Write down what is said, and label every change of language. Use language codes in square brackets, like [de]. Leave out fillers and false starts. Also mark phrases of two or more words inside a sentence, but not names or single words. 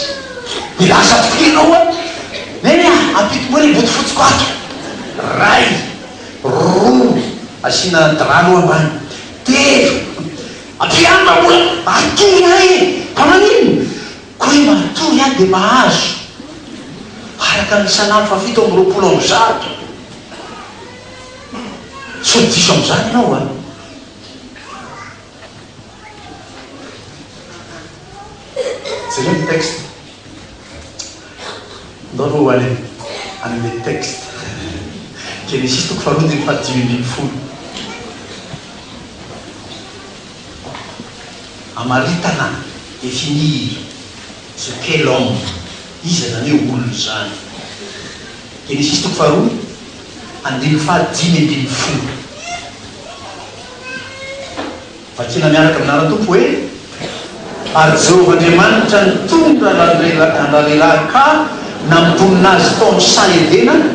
[mg] Dia lasa tokoa ianao neny ampitomoa ny boty fotsiko ato ray roa asiana drano ambany telo ampianona mbola atory ahy fa manino koa hoe matory ahy dia mahazo araka ny Salamo fafito amby roapolo amby zato. So diso am'izany ianao a. [fr] C'est le texte. [mg] Ndao aloha any amin'ny texte. Genesis toko faharoa ny fahadimy ambin'ny folo. [fr] Amaritana définir ce qu'est l'homme. [mg] Iza zany hoe olona zany. Genesis toko faharoa andiny fahadimy ambin'ny folo. Vakina miaraka amin'ana tompo hoe ary Jehovah-Andriamanitra nitondra an'alehilahy ka namponina azy tao amin'ny San Edena.